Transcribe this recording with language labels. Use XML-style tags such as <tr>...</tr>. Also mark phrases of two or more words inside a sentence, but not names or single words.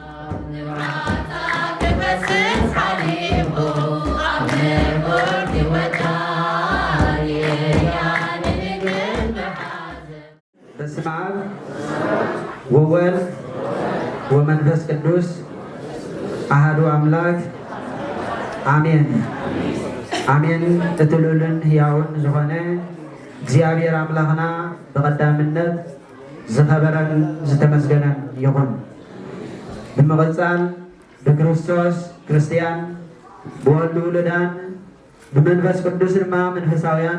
<gez>በስመ አብ ወወልድ ወመንፈስ ቅዱስ አሐዱ</gez> <ti>አምላክ አሜን አሜን። እትሉልን ሕያውን ዝኾነ እግዚአብሔር አምላኽና በቀዳምነት ዝኸበረን ዝተመስገነን ይኹን። ብምቕፃል ብክርስቶስ ክርስቲያን ብወልዱ ውሉዳን ብመንፈስ ቅዱስ ድማ መንፈሳውያን</ti>